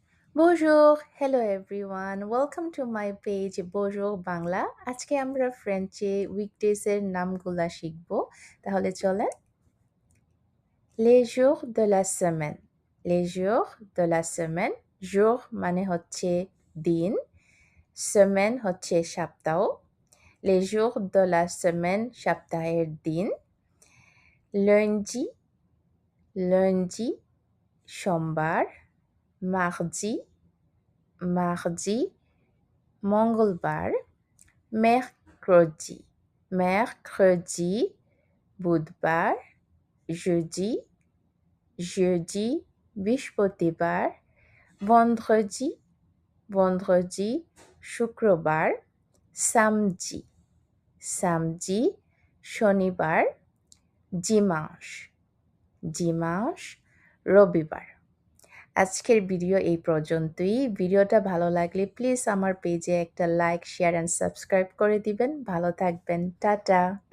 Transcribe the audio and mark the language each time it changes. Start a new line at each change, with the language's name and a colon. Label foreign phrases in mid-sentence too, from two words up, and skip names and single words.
French: Bonjour,
English: hello everyone. Welcome to my page Bonjour বাংলা।
Bangla: আজকে আমরা ফ্রেঞ্চে উইকডেজ এর নামগুলা শিখব। তাহলে চলেন।
French: Les jours de la semaine. Les jours de la semaine. jour
Bangla: মানে হচ্ছে দিন,
French: semaine
Bangla: হচ্ছে সপ্তাহ।
French: Les jours de la semaine
Bangla: সপ্তাহের দিন।
French: Lundi, lundi সোমবার। Mardi, mardi মঙ্গলবার। mercredi, mercredi বুধবার। jeudi, jeudi বৃহস্পতিবার। vendredi, vendredi শুক্রবার। samedi, samedi শনিবার। dimanche, dimanche রবিবার।
Bangla: আজকের ভিডিও এই পর্যন্তই। ভিডিওটা ভালো লাগলে প্লিজ আমার পেজে একটা লাইক,
English: share and subscribe
Bangla: করে দিবেন। ভালো থাকবেন। টাটা।